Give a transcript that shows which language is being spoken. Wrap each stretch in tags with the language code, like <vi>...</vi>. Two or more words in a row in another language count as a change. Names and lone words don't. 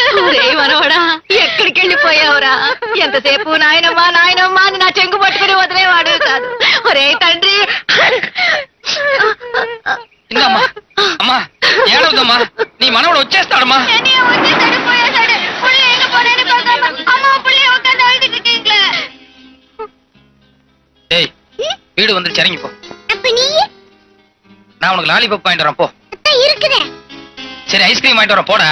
<te>మనవడా ఎక్కడికి వెళ్ళిపోయావురా? ఎంతసేపు నాయనమ్మా నాయనమ్మా అని నా చెంగు పట్టుకుని వదిలేవాడు కాదు. ఒరే తండ్రి, అమ్మా ఏడవద్దమ్మా, నీ మనవడు వచ్చేస్తాడమ్మా.</te> <ta>வீடு வந்து இறங்கி போ. நான் உனக்கு லாலிபாப் வாங்கிட்டு வரேன் போ. சரி ஐஸ்கிரீம் வாங்கிட்டு வரேன் போடா.</ta>